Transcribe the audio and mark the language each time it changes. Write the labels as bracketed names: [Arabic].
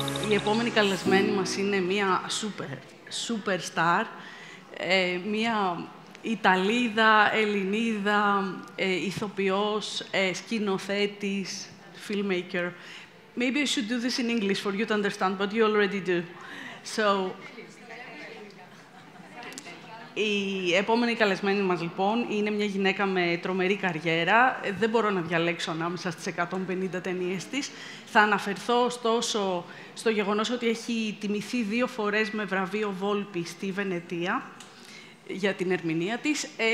[Greek] Η επόμενη καλεσμένη μας είναι μία superstar, μία Ιταλίδα, Ελληνίδα, ηθοποιός, σκηνοθέτης, filmmaker. [English] Maybe I should do this in English for you to understand, but you already do. [Greek] So, η επόμενη καλεσμένη μας, λοιπόν, είναι μια γυναίκα με τρομερή καριέρα. Δεν μπορώ να διαλέξω ανάμεσα στις 150 ταινίες της. Θα αναφερθώ, ωστόσο, στο γεγονός ότι έχει τιμηθεί 2 φορές με βραβείο Βόλπη στη Βενετία για την ερμηνεία της.